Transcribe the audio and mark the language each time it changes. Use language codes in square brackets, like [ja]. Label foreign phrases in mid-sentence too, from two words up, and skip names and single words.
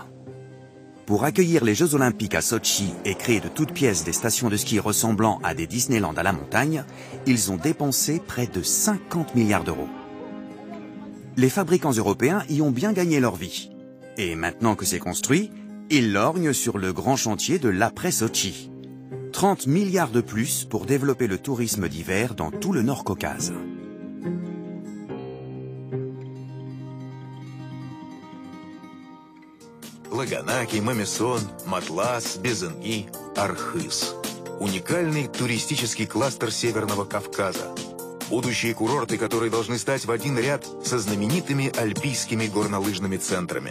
[fr] Pour accueillir les Jeux Olympiques à Sotchi et créer de toutes pièces des stations de ski ressemblant à des Disneyland à la montagne, ils ont dépensé près de 50 milliards d'euros. Les fabricants européens y ont bien gagné leur vie. Et maintenant que c'est construit, ils lorgnent sur le grand chantier de l'après-Sotchi. 30 milliards de plus pour développer le tourisme d'hiver dans tout le Nord-Caucase. [ru] Лаганаки, Мамесон, Матлас, Безенги, Архыз. Уникальный туристический кластер Северного Кавказа. Будущие курорты, которые должны стать в один ряд со знаменитыми альпийскими горнолыжными центрами.